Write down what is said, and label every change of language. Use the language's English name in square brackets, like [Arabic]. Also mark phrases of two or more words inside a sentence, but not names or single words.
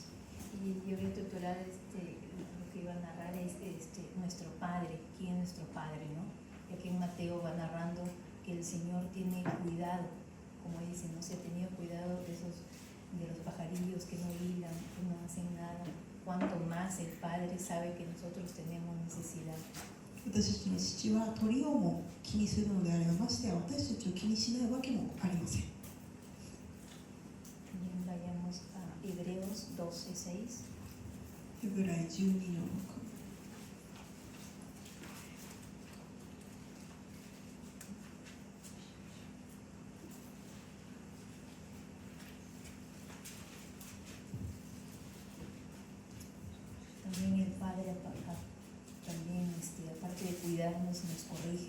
[Spanish] Y yo voy a titular lo que iba a narrar es nuestro Padre. ¿Quién es nuestro Padre, no? Y aquí en Mateo va narrando que el Señor tiene cuidado, como dice, no se ha tenido cuidado de los pajarillos que no hilan, que no hacen nada. Cuanto más el Padre sabe que nosotros tenemos necesidad. [Japanese] 私たちの父は鳥をも気にするのであれば、ましてや私たちを気にしないわけもありません。 [Spanish] Bien, vayamos a Hebreos 12:6. [Japanese] ヘブライ12の6。 [Spanish] También el Padre también aparte de cuidarnos nos corrige.